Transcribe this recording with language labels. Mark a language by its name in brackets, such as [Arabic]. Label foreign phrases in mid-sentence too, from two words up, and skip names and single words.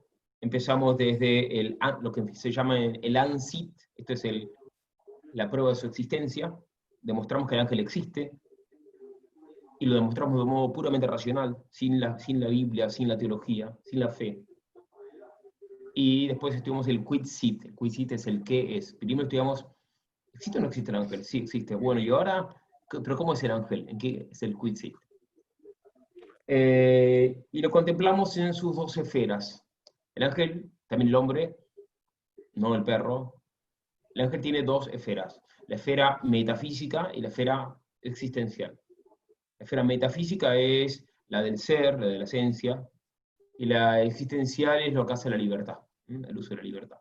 [Spanish] Empezamos desde lo que se llama el ANSIT, esto es la prueba de su existencia. Demostramos que el ángel existe, y lo demostramos de un modo puramente racional, sin la Biblia, sin la teología, sin la fe. Y después estudiamos el [Latin] quid sit. [Spanish] El [Latin] quid sit [Spanish] es el qué es. Primero estudiamos, ¿existe o no existe el ángel? Sí, existe. Bueno, y ahora, ¿pero cómo es el ángel? ¿En qué es el [Latin] quid sit? [Spanish] Y lo contemplamos en sus dos esferas. El ángel, también el hombre, no el perro. El ángel tiene dos esferas, la esfera metafísica y la esfera existencial. La esfera metafísica es la del ser, la de la esencia, y la existencial es lo que hace la libertad, el uso de la libertad.